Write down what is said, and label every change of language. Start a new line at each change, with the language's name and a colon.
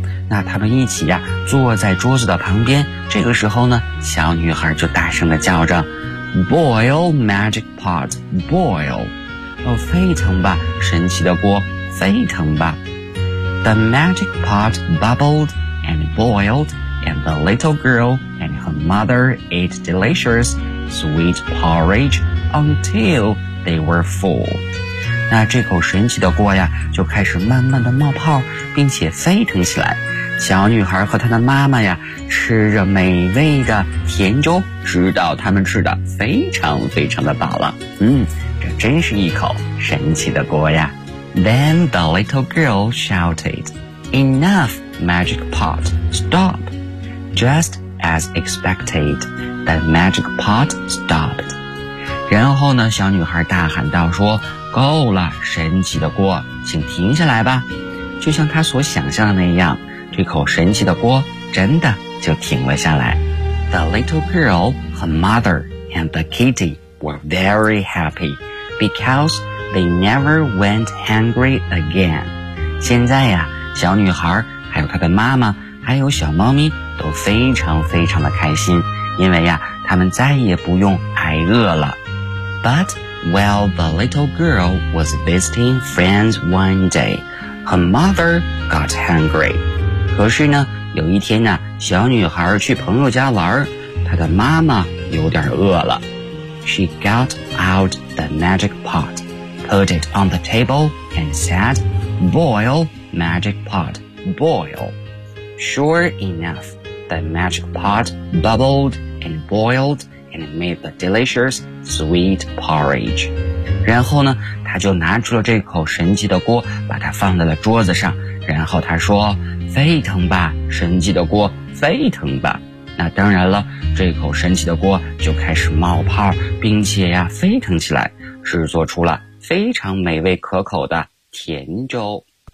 Chinese: 那他们一起呀，坐在桌子的旁边。这个时候呢，小女孩就大声地叫着
English: Boil magic pot, boil.
Chinese: 哦，沸腾吧，神奇的锅，沸腾吧。
English: The magic pot bubbled and boiled, and the little girl and her mother ate delicious sweet porridge until they were full.
Chinese: 那这口神奇的锅呀，就开始慢慢的冒泡，并且沸腾起来。小女孩和她的妈妈呀，吃着美味的甜粥，直到他们吃得非常非常的饱了。这真是一口神奇的锅呀。
English: Then the little girl shouted, Enough, magic pot, stop! Just as expected, the magic pot stopped.
Chinese: 然后呢，小女孩大喊道说，够了，神奇的锅，请停下来吧。就像她所想象的那样，这口神奇的锅真的就停了下来。
English: The little girl, her mother, and the kitty were very happy because they never went hungry again.
Chinese: 现在呀，小女孩还有她的妈妈还有小猫咪都非常非常的开心，因为呀，她们再也不用挨饿了。
English: But while the little girl was visiting friends one day, her mother got hungry.
Chinese: 可是呢，有一天呢，小女孩去朋友家玩，她的妈妈有点饿了。
English: She got out the magic pot, put it on the table, and said, Boil, magic pot, boil. Sure enough, the magic pot bubbled and boiled and made the delicious sweet porridge.
Chinese: 然后呢，她就拿出了这口神奇的锅，把它放在了桌子上，然后她说，沸腾吧，神奇的锅，沸腾吧。那当然了，这口神奇的锅就开始冒泡，并且呀沸腾起来，制作出了非常美味可口的甜粥。